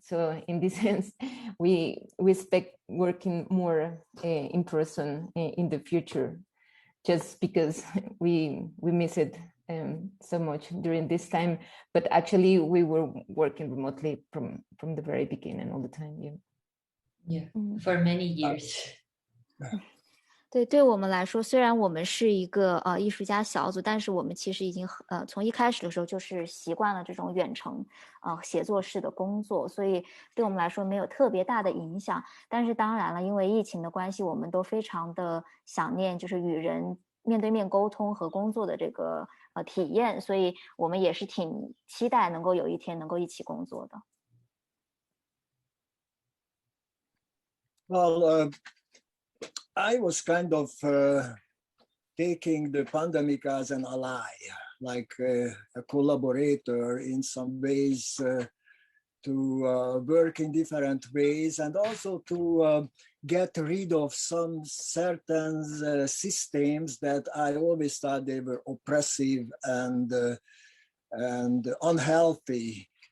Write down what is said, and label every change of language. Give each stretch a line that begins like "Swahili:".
English: So in this sense, we expect working more in person in the future, just because we miss it so much during this time. But actually, we were working remotely from the very beginning all the time. Yeah, for many years.
Chinese: 对我们来说，虽然我们是一个艺术家小组，但是我们其实已经从一开始的时候就是习惯了这种远程协作式的工作，所以对我们来说没有特别大的影响。但是当然了，因为疫情的关系，我们都非常的想念就是与人面对面沟通和工作的这个体验，所以我们也是挺期待能够有一天能够一起工作的。
English: Well, I was kind of taking the pandemic as an ally, like a collaborator in some ways to work in different ways, and also to get rid of some certain systems that I always thought they were oppressive and unhealthy.